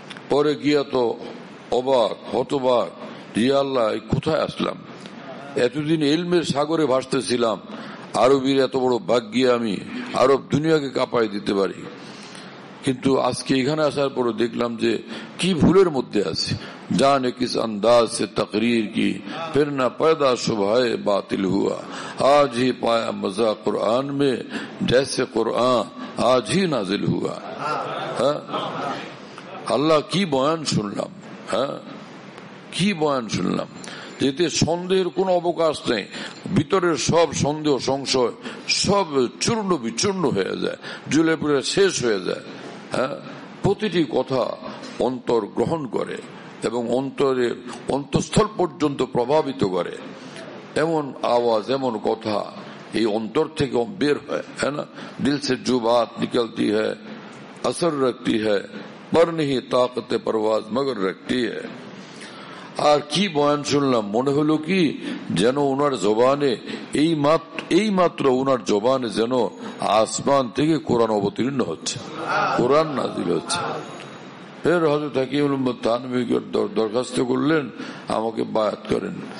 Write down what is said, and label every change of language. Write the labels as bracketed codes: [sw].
[bn] পরে গিয়া তো অবাক হতবাক, ইয়া আল্লাহ কোথায় আসলাম, এতদিন ইলমের সাগরে ভাসতেছিলাম, আরবির এত বড় ভাগ্যে আমি আরব দুনিয়াকে কাঁপাই দিতে পারি, কিন্তু আজকে এখানে আসার পরে দেখলাম যে কি ভুলের মধ্যে আছে। [hi] जाने किस अंदाज से तकरीर की फिर न पैदा सुबह बातिल हुआ, आज ही पाया मजा कुरान में जैसे कुरान आज ही नाजिल हुआ। [bn] আল্লাহ কি বয়ান শুনলাম, কি বয়ান শুনলাম, যেতে সন্দেহের কোন অবকাশ নেই, ভিতরের সব সন্দেহ সংশয় সব চূর্ণ বিচূর্ণ হয়ে যায়, জ্বলে পুড়ে শেষ হয়ে যায়। প্রতিটি কথা অন্তর গ্রহণ করে এবং অন্তরের অন্তঃস্থল পর্যন্ত প্রভাবিত করে। এমন আওয়াজ এমন কথা এই অন্তর থেকে বের হয়, [hi] है ना, दिल से जो बात निकलती है असर रखती है पर नहीं ताकत परवाज मगर रखती है। [bn] আর কি বয়ান শুনলাম, মনে হলো কি যেন ওনার জবানে এই মাত্র ওনার জবানে যেন আসমান থেকে কোরআন অবতীর্ণ হচ্ছে, কোরআন নাজিল হচ্ছে। ফের হযরত হাকিমুল উম্মত থানভী দরখাস্ত করলেন আমাকে বায়াত করেন।